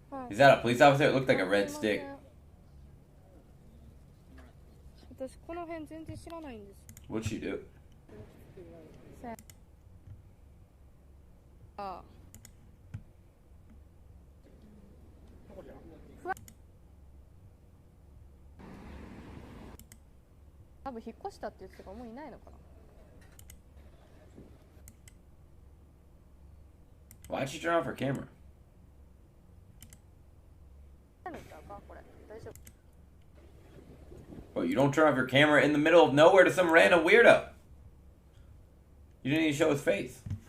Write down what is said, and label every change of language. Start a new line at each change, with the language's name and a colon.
English: Is that a police officer? It looked like a red stick.
Japanese: 私この辺全然知らないんです。
English: What'd she do?
Japanese: あ多分引っ越したって言ってたからもういないのかな。
English: Why'd she turn off her camera?
Japanese: これ大丈夫。
English: Well, you don't turn off your camera in the middle of nowhere to some random weirdo. You didn't even show his face.